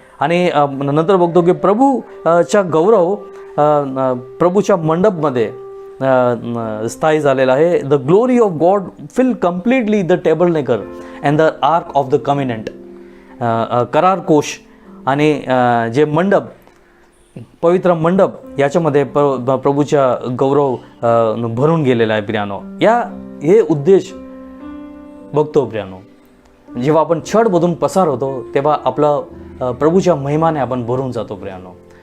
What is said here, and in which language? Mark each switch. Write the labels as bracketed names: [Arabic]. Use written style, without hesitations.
[Marathi] आणि नंतर बघतो की प्रभूच्या गौरव प्रभूच्या मंडपमध्ये स्थायी झालेला आहे. [English] The glory of God fill completely the tabernacle and the ark of the covenant. [Marathi] करार कोश आणि जे मंडप, पवित्र मंडप, याच्यामध्ये प्रभूच्या गौरव भरून गेलेला आहे प्रियानो. हे उद्देश बघतो प्रियानो. जेव्हा आपण छळमधून पसार होतो तेव्हा आपलं प्रभूच्या महिमाने आपण भरून जातो प्रियानो.